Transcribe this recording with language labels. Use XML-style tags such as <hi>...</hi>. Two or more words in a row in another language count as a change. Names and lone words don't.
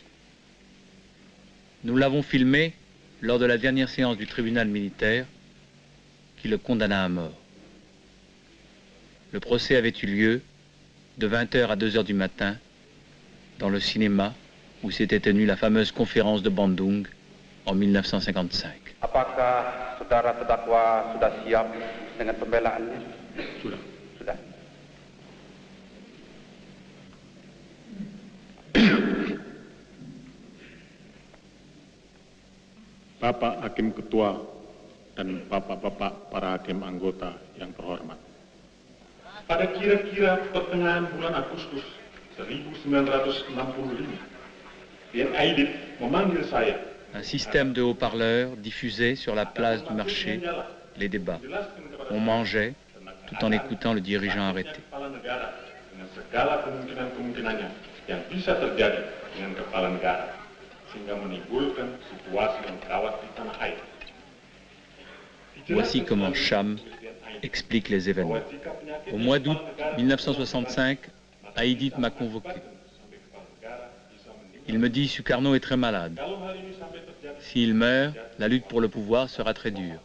<fr>Nous l'avons filmé lors de la dernière séance du tribunal militaire qui le condamna à mort. Le procès avait eu lieu de 20h à 2h du matin dans le cinéma où s'était tenue la fameuse conférence de Bandung en 1955.</fr> <id>Apakah saudara terdakwa sudah siap dengan pembelaannya? Sudah. Sudah. Bapak Hakim Ketua dan Bapak-Bapak para Hakim Anggota yang terhormat. Pada kira-kira pertengahan bulan Agustus 1965, Bien Aidit memanggil saya.</id> <fr>Un système de haut-parleurs diffusait sur la place du marché les débats. On mangeait tout en écoutant le dirigeant arrêté.</fr> <id>Dengan segala kemungkinan-kemungkinannya yang bisa terjadi dengan kepala negara, sehingga menimbulkan situasi yang gawat di tanah air.</id> <fr>Voici comment Cham explique les événements. Au mois d'août 1965, Aidit m'a convoqué. Il me dit, Sukarno est très malade. S'il meurt, la lutte pour le pouvoir sera très dure.</fr>